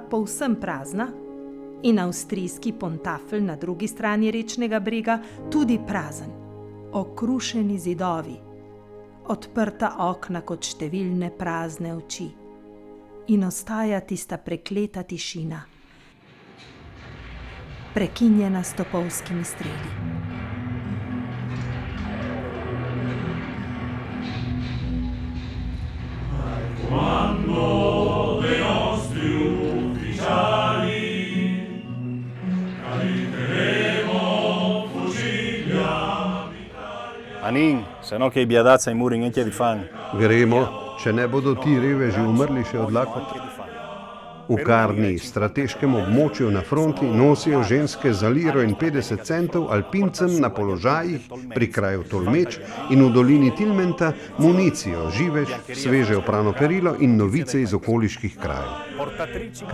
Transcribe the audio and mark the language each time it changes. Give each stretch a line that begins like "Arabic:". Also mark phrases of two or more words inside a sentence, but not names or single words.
Slovenian: povsem prazna in avstrijski Pontafel na drugi strani rečnega brega tudi prazen, okrušeni zidovi, odprta okna kot številne prazne oči in ostaja tista prekleta tišina, prekinjena s topovskimi streli.
Italian: Quando dei nostri ufficiali caricheremo fucili all'Italia.
Friulian: Anin, se no che i biadazza i muri in di fan.
Slovenian: Gremo, če ne bodo ti reveži umrli še od lakote. V Karni, strateškem območju na fronti, nosijo ženske za liro in 50 centov alpincem na položajih pri kraju Tolmeč in v dolini Tilmenta municijo, živež, sveže oprano perilo in novice iz okoliških krajev.